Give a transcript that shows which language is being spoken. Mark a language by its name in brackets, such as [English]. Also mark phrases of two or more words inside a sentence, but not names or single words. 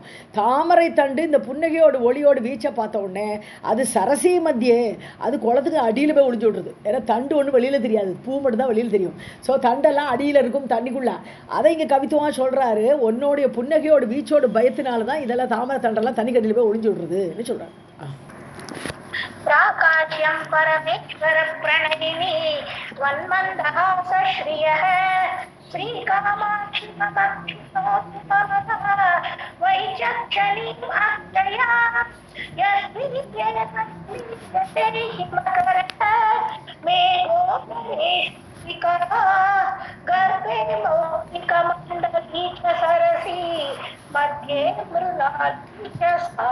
[Tamil] தாமரை தண்டு இந்த புன்னகையோட ஒளியோடு வீச்சை பார்த்த உடனே அது [Sanskrit] सरसी मध्ये, [Tamil] அது குளத்துக்கு அடியில் போய் ஒளிஞ்சு விடுறது. ஏன்னா தண்டு ஒன்று வெளியில் தெரியாது, பூ மட்டும் தான் வெளியில் தெரியும். ஸோ தண்டெல்லாம் அடியில் இருக்கும் தண்ணிக்குள்ளே. அதை இங்கே கவித்துவமாக சொல்கிறாரு, உன்னோடைய புன்னகையோட வீச்சோட பயத்தினால தான் இதெல்லாம் தாமரை தண்டெல்லாம் தண்ணி கடியில் போய் ஒளிஞ்சு விடுறதுன்னு சொல்கிறார். [Sanskrit] प्राकाश्यं परमेश्वर प्रणयिनी त्वन्मन्दहास श्रियः श्रीकामाक्षि ममक्षिणोत्तमः वैचक्षणीम् अक्षया यस्मिन्येतस्मिन्यते हिमकरः मेघोपदेशिका गर्भे मौक्तिकमण्डली च सरसी मध्ये मृणाली च सा.